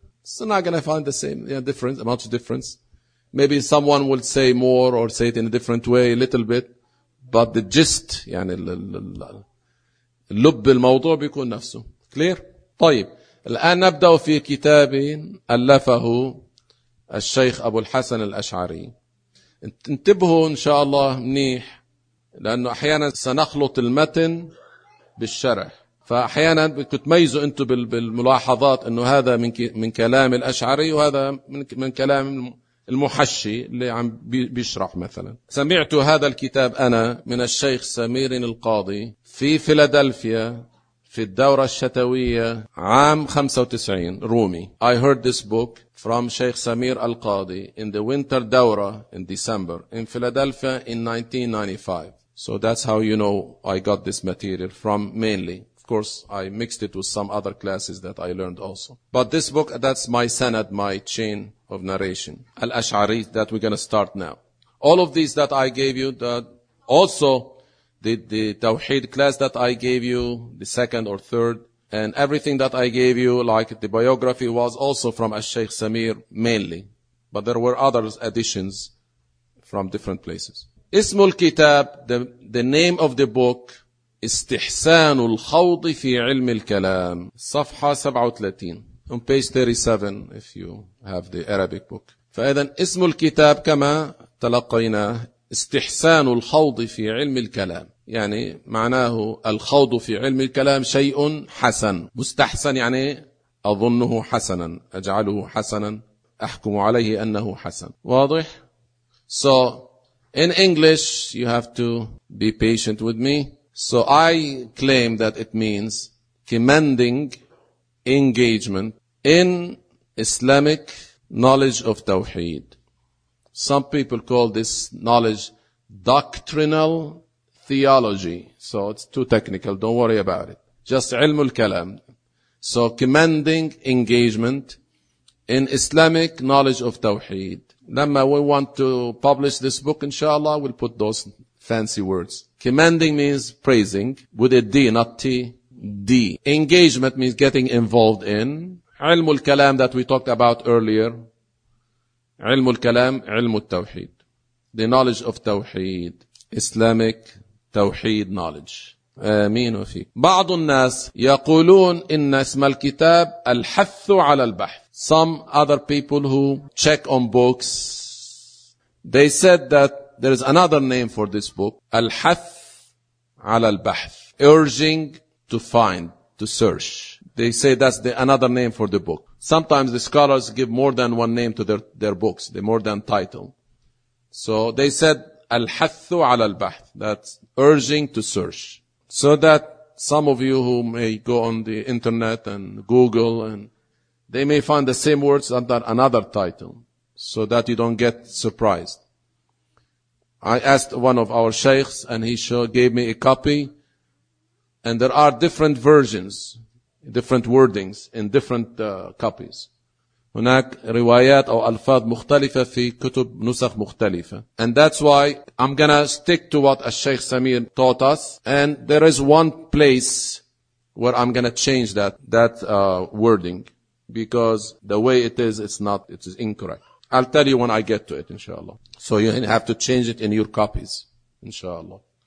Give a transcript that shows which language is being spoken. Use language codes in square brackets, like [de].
[en] So not going to find the same difference, much difference. Maybe someone will say more or say it in a different way, a little bit. But the gist, [ar] يعني اللب الموضوع بيكون نفسه. [en] Clear? طيب. [ar] الآن نبدأ في كتاب ألفه الشيخ أبو الحسن الأشعري. انتبهوا إن شاء الله منيح. لأنه أحيانا سنخلط المتن بالشرح. فأحيانا تميزوا أنتم بالملاحظات أنه هذا من كلام الأشعري وهذا من كلام المحشي اللي عم بيشرح مثلا. سمعت هذا الكتاب أنا من الشيخ سمير القاضي في فيلادلفيا في الدورة الشتوية عام 95 رومي. [en] I heard this book from Sheikh Samir Al-Qadi in the winter دورة in December in Philadelphia in 1995. So that's how you know I got this material from mainly. Of course, I mixed it with some other classes that I learned also. But this book, that's my sanad, my chain of narration. Al-Ash'ari, that we're going to start now. All of these that I gave you, that also the Tawheed class that I gave you, the second or third, and everything that I gave you, like the biography, was also from Al-Sheikh Samir mainly. But there were other editions from different places. Ismu al-Kitab, the name of the book, استحسان الخوض في علم الكلام صفحة 37 on page 37 if you have the Arabic book. [ar] فإذا اسم الكتاب كما تلقينا استحسان الخوض في علم الكلام يعني معناه الخوض في علم الكلام شيء حسن مستحسن يعني أظنه حسنا أجعله حسنا أحكم عليه أنه حسن واضح. [en] So in English you have to be patient with me. So I claim that it means commanding engagement in Islamic knowledge of Tawheed. Some people call this knowledge doctrinal theology. So it's too technical. Don't worry about it. [ar] Just علم الكلام. [en] So commanding engagement in Islamic knowledge of Tawheed. لما we want to publish this book, inshallah, we'll put those fancy words. Commanding means praising, with a D, not T, D. Engagement means getting involved in. علم الكلام that we talked about earlier. [ar] علم الكلام, علم التوحيد. [en] The knowledge of توحيد. Islamic توحيد knowledge. [ar] آمين وفيك. بعض الناس يقولون إن اسم الكتاب الحث على البحث. [en] Some other people who check on books, they said that there is another name for this book. Al-Hath ala al-Bahth. Urging to find, to search. They say that's another name for the book. Sometimes the scholars give more than one name to their books, the more than title. So they said Al-Hath ala al-Bahth. That's urging to search. So that some of you who may go on the internet and Google, and they may find the same words under another title. So that you don't get surprised. I asked one of our sheikhs and he gave me a copy, and there are different versions, different wordings in different copies. [ar] هناك روايات أو ألفاظ مختلفة في كتب نسخ مختلفة. [en] And that's why I'm gonna stick to what Sheikh Samir taught us. And there is one place where I'm gonna change that wording, because the way it is, it is incorrect. I'll tell you when I get to it, inshallah. So you have to change it in your copies, inshallah.